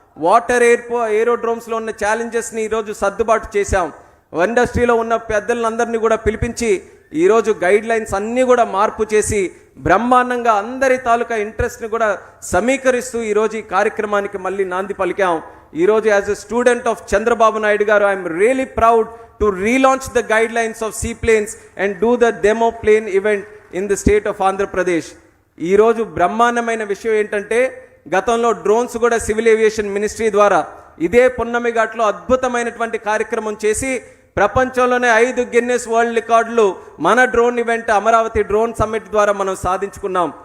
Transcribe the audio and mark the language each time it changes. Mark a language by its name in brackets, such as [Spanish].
[Telugu] Water ఏరోడ్రోమ్స్లో ఉన్న ఛాలెంజెస్ని ఈరోజు సర్దుబాటు చేశాం. ఇండస్ట్రీలో ఉన్న పెద్దలందరినీ కూడా పిలిపించి ఈరోజు గైడ్ లైన్స్ అన్నీ కూడా మార్పు చేసి బ్రహ్మాండంగా అందరి తాలూకా ఇంట్రెస్ట్ని కూడా సమీకరిస్తూ ఈరోజు ఈ కార్యక్రమానికి మళ్ళీ నాంది పలికాం. ఈరోజు [English] As a student of Chandrababu Naidu garu I'm really proud to relaunch the guidelines of seaplanes and do the demo plane event in the state of Andhra Pradesh. [Telugu] ఈ రోజు బ్రహ్మాండమైన విషయం ఏంటంటే గతంలో డ్రోన్స్ కూడా సివిల్ ఏవియేషన్ మినిస్ట్రీ ద్వారా ఇదే పున్నమి ఘాట్లో అద్భుతమైనటువంటి కార్యక్రమం చేసి ప్రపంచంలోనే 5 గిన్నెస్ వరల్డ్ రికార్డులు మన drone event Amaravati drone summit ద్వారా మనం సాధించుకున్నాం.